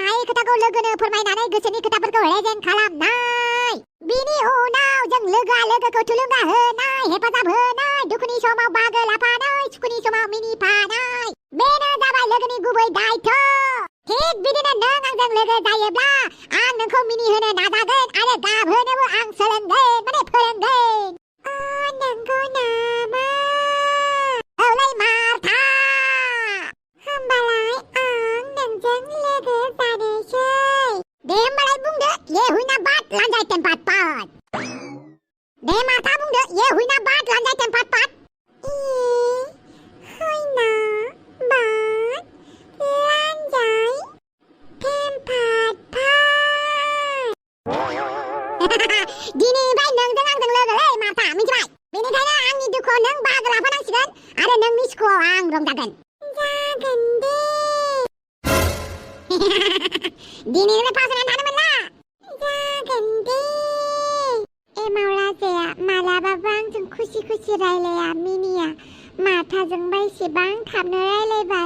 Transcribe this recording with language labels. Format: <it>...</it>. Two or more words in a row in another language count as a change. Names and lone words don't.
<brx>हायै खोथाखौ लोगोनो फोरमायनानै गोसोनि खोथाफोरखौ रेजें खालामनाय बिनि उनाव जों लोगोआ लोगोखौ थुलुंगा होनाय हेफाजाब होनाय दुखुनि समाव बाहागो लाफानाय सुखुनि समाव मिनिफानाय बेनो जाबाय लोगोनि गुबै दायथ' थिग बिदिनो नों आंजों लोगो जायोब्ला आं नोंखौ मिनिहोनो नाजागोन आरो गाबहोनोबो आं सोलोंगोन माने फोरोंगोन नंगौ नामा औलै मार्था होमबालाय आं नोंजों लोगो जानोसै दे होमबालाय बुंदो ये हुइना बात लानजाय टेम्पाट पाट दे मार्था बुंदो ये हुइना बात लानजाय टेम्पाट पाट हुइना बात लानजाय टेम्पाट पाट दिनैनिफ्राय नोंजों आंजों लोगोलै मार्था मिथिबाय बेनिखायनो आंनि दुखुआव नों बाहागो लाफानांसिगोन आरो नोंनि सुखुआव आं रंजागोन जागोन दे दिनैनिफ्राय फासयनानै थानो मोनला जागोन दे एमाव राजाया मालाबाबो आंजों खुसि रायलाया मिनिया माथाजोंबा एसेबां थाबनो रायलायबाय</brx>